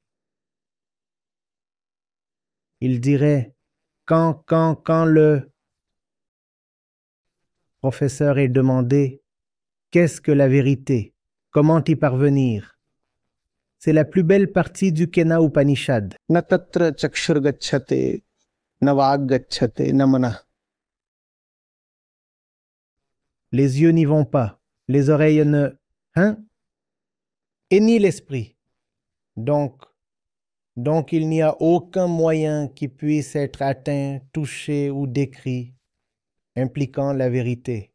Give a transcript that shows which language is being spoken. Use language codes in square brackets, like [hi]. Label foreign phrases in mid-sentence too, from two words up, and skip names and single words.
[fr] Il dirait quand le professeur est demandé qu'est-ce que la vérité, comment y parvenir, c'est la plus belle partie du Kena Upanishad. [sa] न तत्र चक्षुर् गच्छते, न वाग् गच्छते, न मन. [fr] Les yeux n'y vont pas, les oreilles ne... Hein? Et ni l'esprit. Donc il n'y a aucun moyen qui puisse être atteint, touché ou décrit, impliquant la vérité.